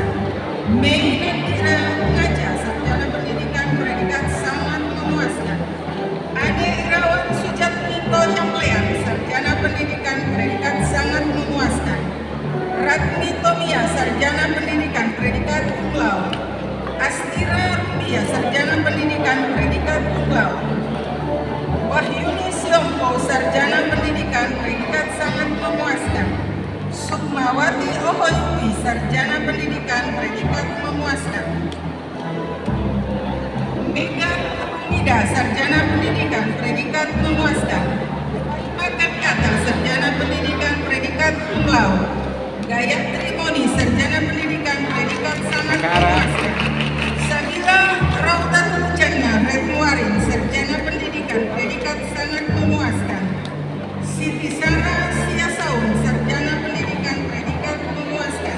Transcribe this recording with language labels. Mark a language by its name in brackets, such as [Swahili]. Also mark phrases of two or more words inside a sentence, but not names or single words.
[Indonesian] Mei Nandira Ngaja sarjana pendidikan predikat sangat memuaskan. Ade Irawan Sujatmi Tohyamlean sarjana pendidikan predikat sangat memuaskan. Ratni Tomia sarjana pendidikan predikat [Latin] cum laude. [Indonesian] Astira Rumbia sarjana pendidikan predikat [Latin] cum laude. [Indonesian] Wahyuni Siompo sarjana pendidikan predikat sangat memuaskan. Sukmawati Ohoyui sarjana pendidikan predikat memuaskan. Mega Nida sarjana pendidikan predikat memuaskan. Makan Kata sarjana pendidikan predikat [Latin] cum laude. [Indonesian] Gayatri Moni sarjana pendidikan predikat sangat memuaskan. Sabila Raudatul Jannah Retmuarin sarjana pendidikan predikat sangat memuaskan. Siti Sarah Siasaun sarjana pendidikan predikat memuaskan.